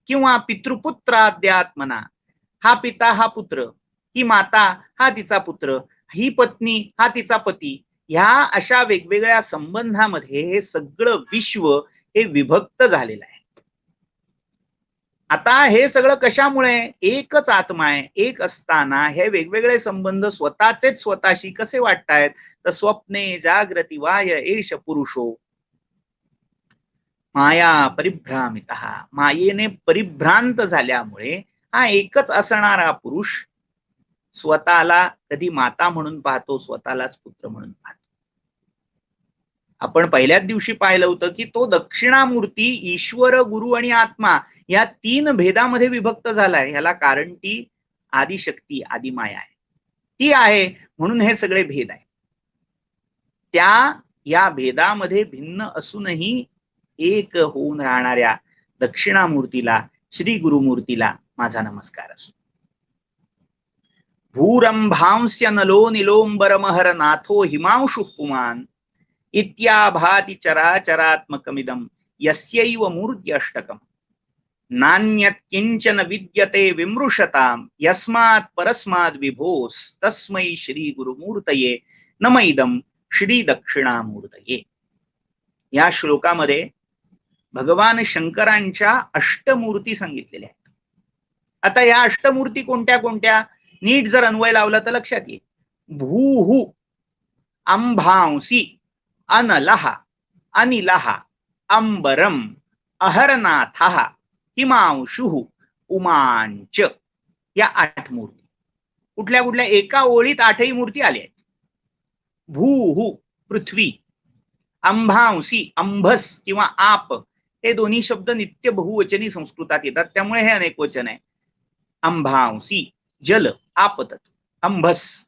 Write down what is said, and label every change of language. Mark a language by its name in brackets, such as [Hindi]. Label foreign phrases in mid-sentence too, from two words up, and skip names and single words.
[Marathi] किंवा पितृपुत्राद्यात्मना, हा पिता हा पुत्र, ही माता हा तिचा पुत्र, ही पत्नी हा तिचा पती, ह्या अशा वेगवेगळ्या संबंधामध्ये हे सगळं विश्व हे विभक्त झालेलं आहे. आता हे सगळं कशामुळे? एकच आत्मा आहे, एक असताना हे वेगवेगळे संबंध स्वतःचेच स्वतःशी कसे वाटतायत? [Sanskrit] तर स्वप्ने जागृती वाय एष पुरुषो माया परिभ्रामितः, [Marathi] मायेने परिभ्रांत झाल्यामुळे हा एकच असणारा पुरुष स्वतःला कधी माता म्हणून पाहतो, स्वतःलाच पुत्र म्हणून पाहतो. आपण पहिल्याच दिवशी पाहिलं होतं की तो दक्षिणामूर्ती ईश्वर, गुरु आणि आत्मा या तीन भेदामध्ये विभक्त झालाय. ह्याला कारण ती आदिशक्ती, आदिमाया आहे. ती आहे म्हणून हे सगळे भेद आहेत. त्या या भेदामध्ये भिन्न असूनही एक होऊन राहणाऱ्या दक्षिणामूर्तीला, श्री गुरुमूर्तीला माझा नमस्कार असो. [Sanskrit] भूरंभांस्य नलो निलोंबरमहर नाथो हिमांशु पुमान इत्याभाति चराचरात्मकमिदं यस्यैव मूर्ति अष्टकम्. नान्यत किंचन विद्यते विमृशताम यस्मात् परस्माद् विभोस तस्मै श्री गुरुमूर्तये नमैदम श्री दक्षिणामूर्तये. [Marathi] या श्लोकामध्ये भगवान शंकरांच्या अष्टमूर्ती सांगितलेल्या आहेत. आता या अष्टमूर्ती कोणत्या कोणत्या नीट जर अन्वय लावला तर लक्षात येईल. [Sanskrit] भूहु अंभांसी अनलहा अनिलहा अंबरम अहरनाथः हिमांशुः उमांच. [Marathi] या 8 मूर्ती कुठल्या कुठल्या एका ओळीत 8ही मूर्ती आल्या आहेत. भूहु पृथ्वी, अंभांसी अंभस किंवा आप हे दोन्ही शब्द नित्य बहुवचनी संस्कृतात येतात त्यामुळे हे अनेक वचन आहे. अंभांसी जल आप तत्व, अंभस.